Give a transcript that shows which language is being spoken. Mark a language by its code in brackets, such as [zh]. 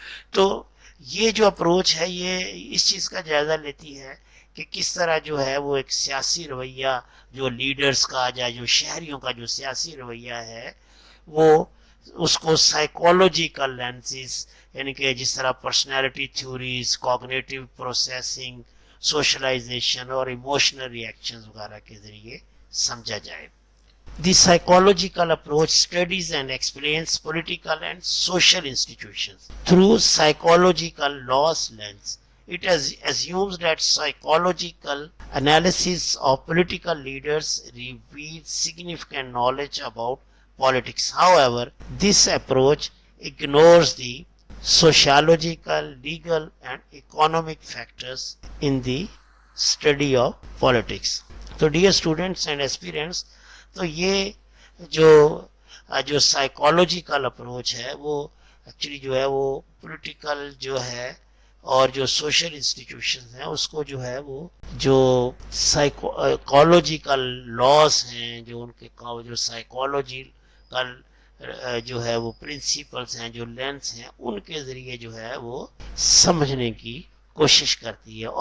[ur] تو یہ جو اپروچ ہے یہ اس چیز کا جائزہ لیتی ہے کہ کس طرح جو ہے وہ ایک سیاسی رویہ جو لیڈرز کا یا جو شہریوں کا جو سیاسی رویہ ہے وہ اس کو سائیکولوجیکل لینسز یعنی کہ جس طرح personality theories, cognitive processing, socialisation اور ایموشنل ریئیکشنز وغیرہ کے ذریعے سمجھا جائے. [en] The psychological approach studies and explains political and social institutions through psychological laws lens. It assumes that psychological analysis of political leaders reveals significant knowledge about politics. However, this approach ignores the sociological, legal, and economic factors in the study of politics. So, dear students and aspirants, [ur] تو یہ جو psychological approach ہے وہ actually جو ہے وہ political جو ہے اور جو سوشل انسٹیٹیوشنز ہیں اس کو جو ہے وہ جو سائیکالوجیکل لاز ہیں جو ان کے جو سائیکالوجیکل جو ہے وہ پرنسپلز ہیں جو لینس ہیں ان کے ذریعے جو ہے وہ سمجھنے کی کوشش کرتی ہے.